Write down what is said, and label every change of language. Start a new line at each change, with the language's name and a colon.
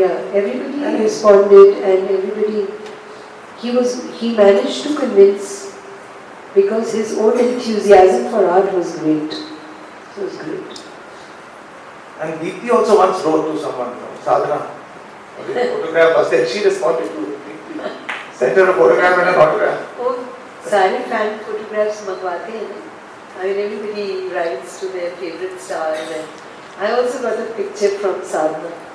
English: Yeah, everybody responded, and everybody. He managed to convince because his own enthusiasm for art was great. It was great. And Deepti also once wrote to someone, Sadhana, a photograph was there. She responded to Deepti, sent her a photograph and an autograph.
Hindi: Oh, सारे fan photographs मंगवाते हैं ना.
English: I mean, everybody writes to their favorite stars, and I also got a picture from Sadhana.